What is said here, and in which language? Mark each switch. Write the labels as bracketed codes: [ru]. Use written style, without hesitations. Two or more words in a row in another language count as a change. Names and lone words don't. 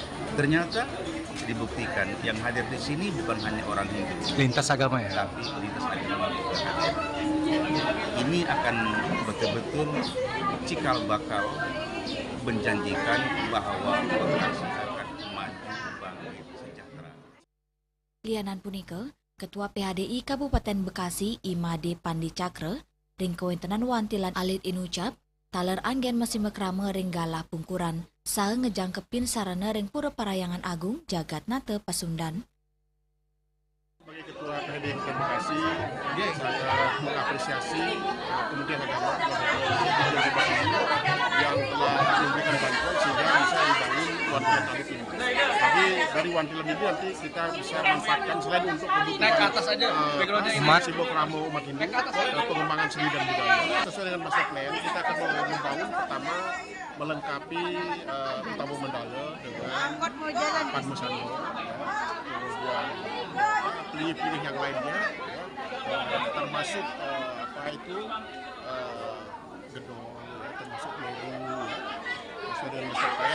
[id] Ternyata dibuktikan yang hadir di sini bukan hanya orang Hindu, lintas agama ya, tapi lintas agama juga hadir. Ini akan betul-betul cikal bakal menjanjikan bahwa Bekasi akan maju bangun sejahtera. [ban] Lianan punika, Ketua PHDI Kabupaten Bekasi Imade Pandi Cakra, ring kewentanan wantilan alit inucap, taler anggen masih mekrama ring galah pungkuran, saha ngejangkepin sarana ring Pura Parayangan Agung Jagatnata Pasundan. [id] Sebagai Ketua PHDI Bekasi, saya mengapresiasi Kementerian Agama yang telah memberikan bantuan sehingga bisa dibangun wantilan alit ini. Jadi dari wantilan ini nanti kita bisa manfaatkan selain untuk kebutuhan umat simbokramo umat Hindu, pengembangan seni dan budaya. Sesuai dengan [en] master plan, [id] kita akan membangun pertama melengkapi utama mandala dengan padmasana, kemudian pilih-pilih yang lainnya, termasuk gedung, termasuk logo, sesuai dengan [en] master plan.